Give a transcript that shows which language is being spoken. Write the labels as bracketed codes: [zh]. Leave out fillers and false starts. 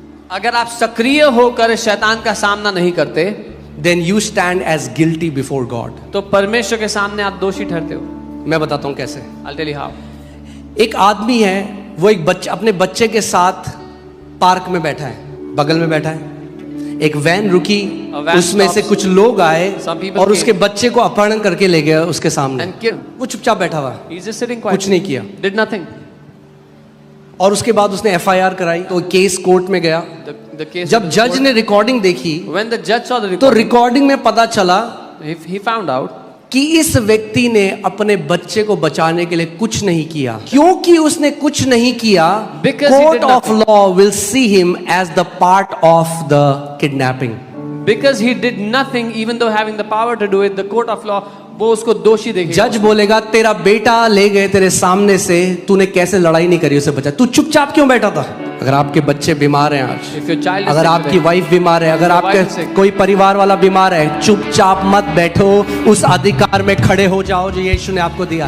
[hi] अगर आप सक्रिय होकर शैतान का सामना नहीं करते, [en] then you stand as guilty before God. [hi] तो परमेश्वर के सामने आप दोषी ठहरते हो। मैं बताता हूं कैसे। [en] I'll tell you how. [hi] एक आदमी है, वो एक बच्चा अपने बच्चे के साथ पार्क में बैठा है, बगल में बैठा है। एक वैन रुकी, उसमें से कुछ लोग आए और उसके बच्चे को अपहरण करके ले गए उसके सामने। वो चुपचाप बैठा हुआ, [en] He's just sitting quiet. [hi] कुछ नहीं किया, [en] Did nothing. [hi] और उसके बाद उसने FIR कराई, तो केस कोर्ट में गया। [en] The case. [hi] जब जज ने रिकॉर्डिंग देखी [en] When the judge saw the [hi] तो [en] record, [hi] रिकॉर्डिंग में पता चला [en] he found out [hi] कि इस व्यक्ति ने अपने बच्चे को बचाने के लिए कुछ नहीं किया, क्योंकि उसने कुछ नहीं किया, [en] Because he [hi] court [en] did of law will see him as the part of the kidnapping. Because he did nothing, even though having the power to do it, the court of law, [hi] वो उसको दोषी देखेगा. जज बोलेगा तेरा बेटा ले गए तेरे सामने से, तूने कैसे लड़ाई नहीं करी उसे बचा, तू चुपचाप क्यों बैठा था? अगर आपके बच्चे बीमार हैं आज, [en] If your child is [hi] अगर [en] sick [hi] आपकी [en] today, [hi] वाइफ बीमार है, अगर [en] your wife is [hi] आपके [en] sick, [hi] कोई परिवार वाला बीमार है, चुपचाप मत बैठो, उस अधिकार में खड़े हो जाओ जो यीशु ने आपको दिया